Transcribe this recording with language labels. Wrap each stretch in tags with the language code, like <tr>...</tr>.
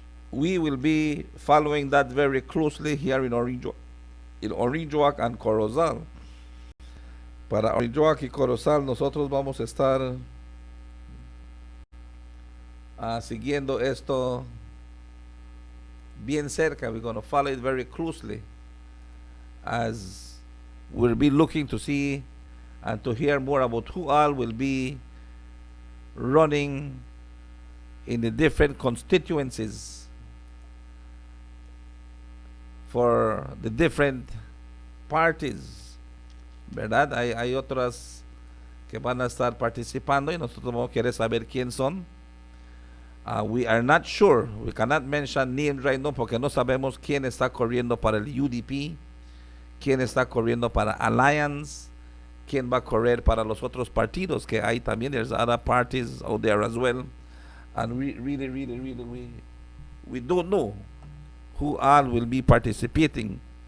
<en>We will be following that very closely here in Orinjoac and Corozal.</en> <es>Para Orinjoac y Corozal nosotros vamos a estar siguiendo esto bien cerca.</es> <en>We're going to follow it very closely, as we'll be looking to see and to hear more about who all will be running in the different constituencies for the different parties, ¿verdad?</en> <es>Hay otras que van a estar participando y nosotros vamos a querer saber quién son.</es> <en>We are not sure, we cannot mention names right now</en> <es>porque no sabemos quién está corriendo para el UDP, quién está corriendo para Alliance, quién va a correr para los otros partidos que hay también.</es> <en>There's other parties out there as well, and we really we don't know who all will be participating.</en>